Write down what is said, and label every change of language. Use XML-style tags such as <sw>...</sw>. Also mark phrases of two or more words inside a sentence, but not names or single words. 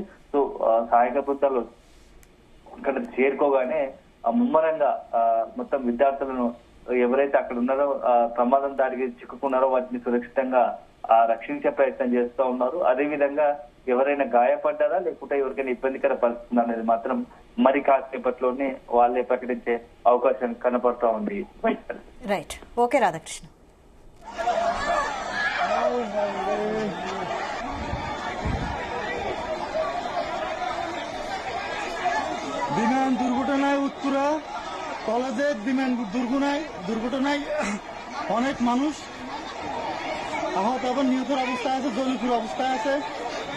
<te>సో సహాయక బృందాలు ఇక్కడ చేరుకోగానే ముమ్మరంగా మొత్తం విద్యార్థులను ఎవరైతే అక్కడ ఉన్నారో ప్రమాదం దారికి చిక్కుకున్నారో వాటిని సురక్షితంగా రక్షించే ప్రయత్నం చేస్తూ ఉన్నారు. అదే విధంగా ఎవరైనా గాయపడ్డారా లేకుంటే ఎవరికైనా ఇబ్బందికర పరిస్థితి అనేది మాత్రం మరి కాసేపట్లోనే వాళ్ళే ప్రకటించే అవకాశం కనపడుతూ ఉంది.</te> <en>Right, okay రాధాకృష్ణ.</en> <bn>বিমান দুর্ঘটনায় উত্তরা কলেজের বিমান দুর্ঘটনায় অনেক মানুষ আহত এবং নিহতের অবস্থায় আছে, জলিপুর অবস্থায় আছে।</bn>